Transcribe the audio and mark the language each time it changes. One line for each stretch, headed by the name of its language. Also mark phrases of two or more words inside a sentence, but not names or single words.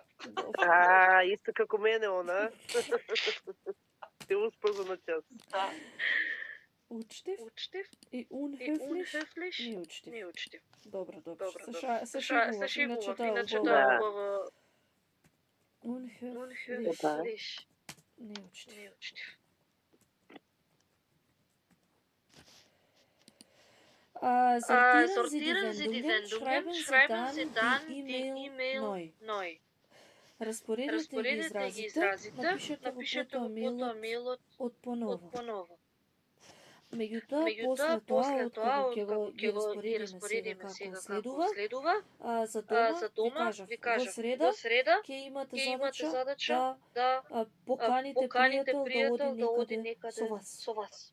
Macedonian: Исто како мене она. Се успа за на час. Да. Учтив и unhöflich не учтив. Добро. Се шегував, иначе да убаво. Unhöflich не учтив.
German: Sortieren Sie die Wendungen, schreiben Sie dann die E-Mail neu.
Macedonian: Разпоредете ги изразите, напишете го потоа мејлот од поново. Меѓутоа, после тоа, откако ќе го распоредиме сега како следува, за дома ви кажав, во среда ќе имате задача да поканите пријател да оди некаде со вас.